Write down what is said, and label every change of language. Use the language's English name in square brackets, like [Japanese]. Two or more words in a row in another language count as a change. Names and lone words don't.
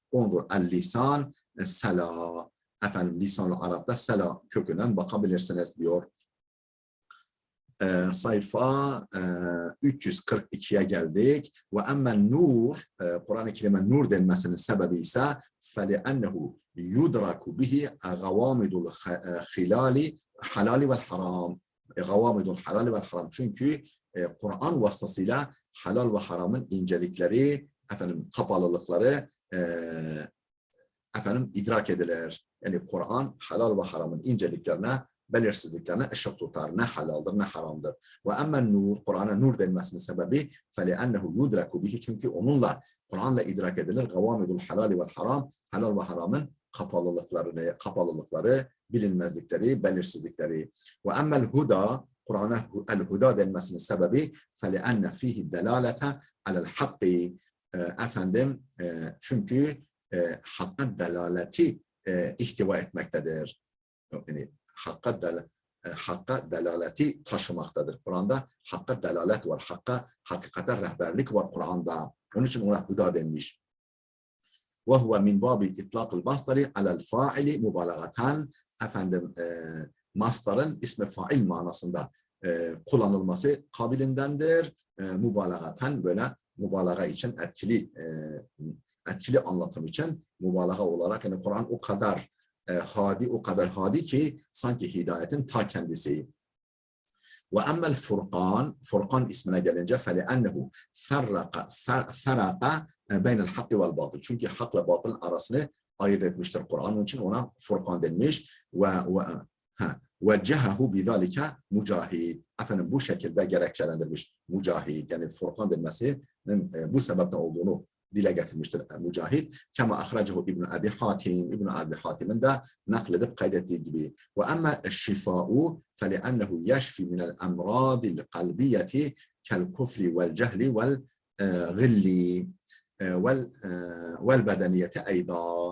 [Arabic] انظر اللسان صلا. [Turkish] Efendim lisan-ı Arap'ta sela kökünden bakabilirsiniz diyor. Sayfa 342'ye geldik. [Arabic] وأما النور, [Turkish] Kur'an-ı Kerim'e nur denmesinin sebebi ise [Arabic] فَلِأَنَّهُ يُدْرَكُ بِهِ غَوَامِدُ الْخِلَالِ الحلال والحرام. غوامض الحلال والحرام. [Turkish] Çünkü Kur'an vasıtasıyla halal ve haramın incelikleri, efendim kapalılıkları efendim idrak edilir. Yani Kur'an halal ve haramın inceliklerine, belirsizliklerine ışık tutar. Ne halaldır ne haramdır. [Arabic] وأما النور, [Turkish] Kur'an'a nur denmesinin sebebi [Arabic] فَلِأَنَّهُ يُدْرَكُ بِهِ. [Turkish] Çünkü onunla, Kur'an'la idrak edilir. [Arabic] غوامض الحلال والحرام. [Turkish] Halal ve haramın kapalılıkları, bilinmezlikleri, belirsizlikleri. [Arabic] وأما الهدى, [Turkish] Kur'an'a el-huda denmesinin sebebi [Arabic] فَلِأَنَّ فِيهِ الدَّلَالَةَ عَلَى الْحَقِّ. [Turkish] Efendim, çünkü hakka delaleti ihtiva etmektedir. Yani hakka delaleti taşımaktadır. Kur'an'da hakka delalet var. Hakikate rehberlik var Kur'an'da. Onun için ona huda denmiş. [Arabic] وهو من باب إطلاق المصدر على الفاعل مبالغة. [Turkish] Efendim mastarın ismi fail manasında kullanılması kabilindendir. Mübalağaten böyle mübalağa için etkili anlatım için mübalağa olarak yani Kur'an o kadar hadi ki sanki hidayetin ta kendisi. [Arabic] وأما الفرقان [Turkish] ismine gelince [Arabic] فَلِأَنَّهُ فَرَّقَ بَيْنَ الْحَقِّ وَالْبَاطِلِ. [Turkish] Çünkü hakla batıl arasını ayırt etmiştir Kur'an. Onun için ona Furkan denmiş. [Arabic] وَجَّهَهُ بِذَٰلِكَ Mücahid. [Turkish] Efendim bu şekilde gerekçelendirmiş Mücahid. Yani Furkan denmesinin bu sebepten olduğunu dile getirmiştir Mücahid. [Arabic] كما أخرجه [Turkish] İbn Abi Hatim. İbn Abi Hatim'in de nakledip kaydettiği gibi. [Arabic] وأما الشفاء فلأنه يشفي من الأمراض القلبية كالكفر والجهل والغل والبدنية أيضا.